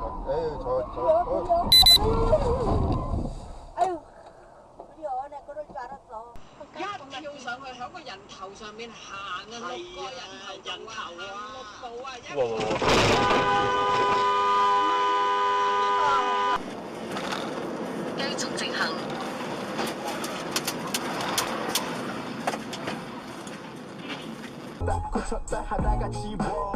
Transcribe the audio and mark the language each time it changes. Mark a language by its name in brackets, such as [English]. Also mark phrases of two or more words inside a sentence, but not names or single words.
[Korean] 아유, 그래요. 내 그럴 줄 알았어. [Cantonese] 一跳上去喺個人頭上面行啊，六個人頭啊，行6步啊，低速直行。 [Korean] 고쳤다 하다가 집어